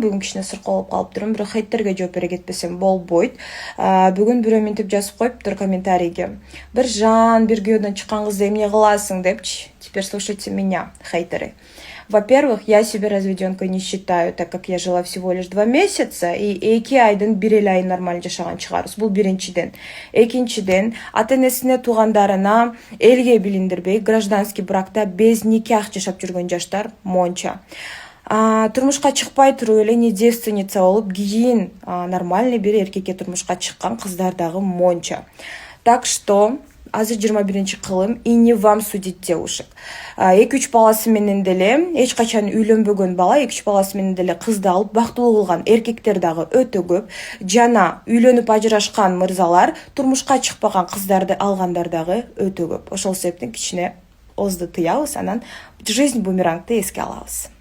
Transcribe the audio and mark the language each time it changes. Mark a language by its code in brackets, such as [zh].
[ky] Бүгүн кичине сырколоп калып турмун, бирок хейттерге жооп бере кетпесем болбойт. Бүгүн бирөө мынтип жазып коюптур комментарийге. Биржан, бир күйөөдөн чыккан кызды эмне кыласың депчи. [ru] Теперь слушайте меня, хейтеры. Во-первых, я себя разведенкой не считаю, так как я жила всего лишь 2 месяца, и [ky] 2 айдын 1 айын нормально жашаган чыгарбыз. Бул биринчиден. Экинчиден, ата-энесине, туугандарына элге билиндирбей, гражданский бракта без никах жашап жүргөн жаштар монча. Турмушка чыкпай туруп эле не девственница болуп, кийин нормальный бир эркекке турмушка чыккан кыздар дагы монча. [ru] Так что [ky] азыр 21-кылым, [ru] и не вам судить девушек. [ky] 2-3 баласы менен деле, эч качан үйлөнбөгөн бала, 2-3 баласы менен деле кызды алып бактылуу кылган эркектер дагы өтө көп. Жана үйлөнүп ажырашкан мырзалар турмушка чыкпаган кыздарды алгандар дагы өтө көп. Ошол себептен кичине озду тыябыз, анан жизнь бумерангды эске алабыз.